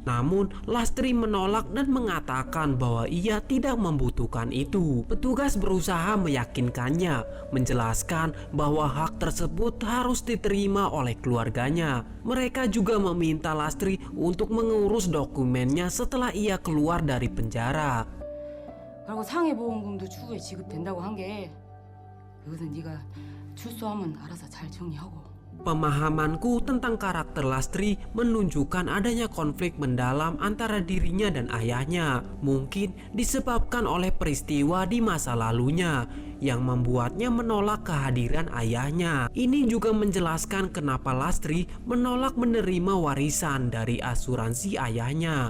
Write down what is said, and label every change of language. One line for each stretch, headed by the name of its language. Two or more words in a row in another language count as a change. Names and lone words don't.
Indonesian: Namun, Lastri menolak dan mengatakan bahwa ia tidak membutuhkan itu. Petugas berusaha meyakinkannya, menjelaskan bahwa hak tersebut harus diterima oleh keluarganya. Mereka juga meminta Lastri untuk mengurus dokumennya setelah ia keluar dari penjara.
Korean: 그리고 상해보험금도 추후에 지급된다고 한 게 그것은 네가 출소하면 알아서 잘 정리하고.
Indonesian: Pemahamanku tentang karakter Lastri menunjukkan adanya konflik mendalam antara dirinya dan ayahnya. Mungkin disebabkan oleh peristiwa di masa lalunya yang membuatnya menolak kehadiran ayahnya. Ini juga menjelaskan kenapa Lastri menolak menerima warisan dari asuransi ayahnya.